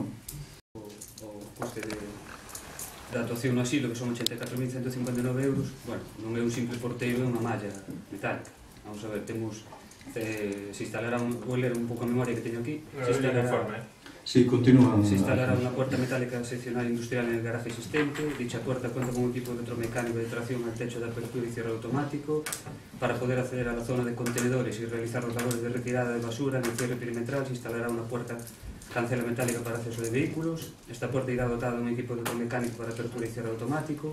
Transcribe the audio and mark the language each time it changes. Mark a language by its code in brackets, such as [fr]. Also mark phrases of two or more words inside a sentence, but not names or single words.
[gl] O coste da actuación no asilo, que son 84.159 euros, bueno, non é un simple porteiro, é unha malla metálica. Vamos a ver, temos... [es] se instalará [gl] vou ler un pouco a memoria que teño aquí. [es] Sí, continúa. Se instalará unha puerta metálica seccional industrial en el garaje existente. Dicha puerta cuenta con un equipo electromecánico de tracción al techo de apertura y cierre automático para poder acceder a la zona de contenedores y realizar los labores de retirada de basura. En el cierre perimetral se instalará una puerta cancela metálica para acceso de vehículos. Esta puerta irá dotada de un equipo electromecánico para apertura y cierre automático.